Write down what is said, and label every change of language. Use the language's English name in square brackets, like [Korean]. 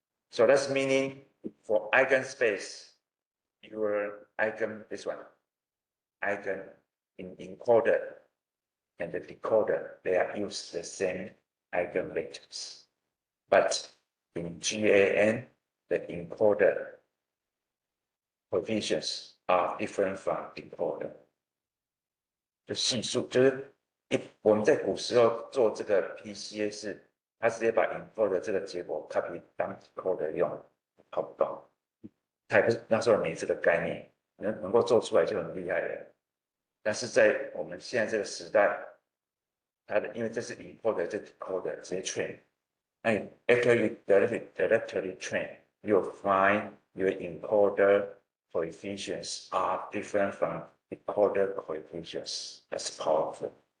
[English] So that's meaning for eigenspace, your eigen, this one, eigen in encoder and the decoder, they are used the same eigenvectors. But in GAN, the encoder coefficients are different from decoder. [Chinese] 就系数就是我们在古时候做这个 PCA 是，它直接把 encoder 这个结果 copy 当 decoder 用，好不懂？它也不是那时候没这个概念，能够做出来就很厉害了。但是在我们现在这个时代，它的因为这是 encoder 这 decoder 直接 train， 那你 [English] after you directly train, you'll find your encoder coefficients are different from decoder coefficients. That's powerful.